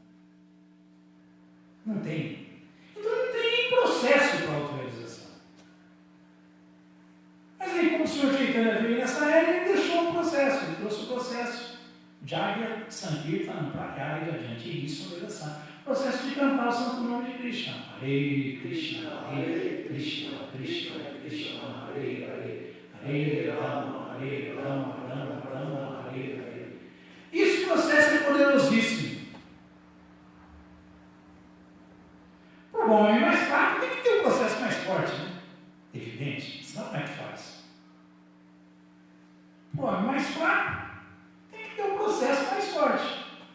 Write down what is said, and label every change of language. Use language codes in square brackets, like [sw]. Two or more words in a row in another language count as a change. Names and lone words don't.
[pt] Não tem. Então não tem nem processo para autorrealização. Mas aí, como o Senhor Chaitanya veio nessa era, ele deixou o processo, ele trouxe o processo. Jagya Sankirtan para cá e adiante, e isso é o processo de cantar o santo nome de Krishna. [sa] Hare Krishna, Hare Krishna, Krishna Krishna, Hare Hare, Hare Rama, Hare Rama, Rama Rama, Hare Hare. [pt] Esse processo é poderosíssimo. Para o homem mais fraco tem que ter um processo mais forte, né? Evidente, senão como é que faz? Para o homem mais fraco tem que ter um processo mais forte.